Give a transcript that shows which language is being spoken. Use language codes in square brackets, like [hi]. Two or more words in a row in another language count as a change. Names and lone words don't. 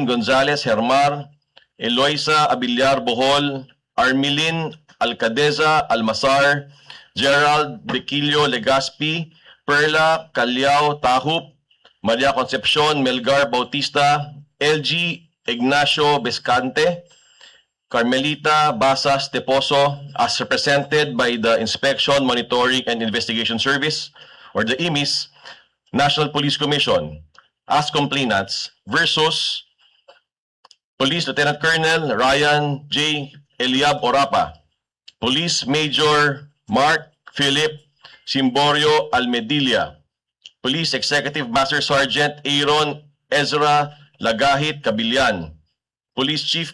[en] Gonzalez Hermar, Eloisa Abillar Bohol, Armilin Alcadeza Almasar, Gerald Bequillo Legaspi, Perla Calyao Tahup, Maria Concepcion Melgar Bautista, LG Ignacio Bescante, Carmelita Basas Teposo, as represented by the Inspection, Monitoring, and Investigation Service, or the IMIS, National Police Commission, as complainants, versus Police Lieutenant Colonel Ryan J. Eliab Orapa, Police Major Mark Philip Simborio Almedilla, Police Executive Master Sergeant Aaron Ezra Lagahit Cabillan, Police Chief